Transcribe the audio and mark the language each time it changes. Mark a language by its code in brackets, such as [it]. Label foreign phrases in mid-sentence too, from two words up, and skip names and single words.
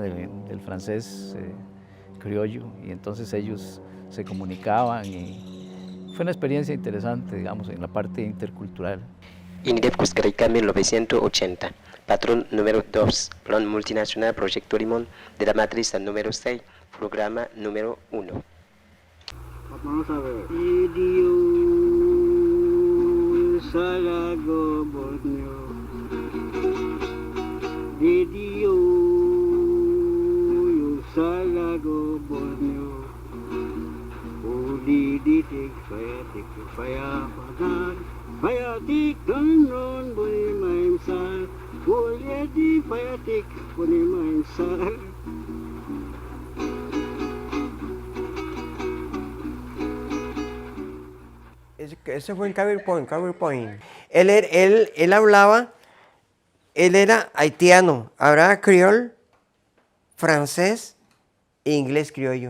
[es] Del francés criollo, y entonces ellos se comunicaban y fue una experiencia interesante, digamos, en la parte intercultural. INDEP Costa Rica 1980, patrón número 2, Plan Multinacional Proyecto Limón de la matriz número 6, programa número 1. Vamos a ver. Salago Borneo, Didio, Salago Borneo, Udiditik, Faya Padar, Fayatik, Kanon, Bunimaimsar, Uliadi, Fayatik, Bunimaimsar. Ese fue en PowerPoint. Él hablaba, él era haitiano, hablaba criol, francés e inglés criollo.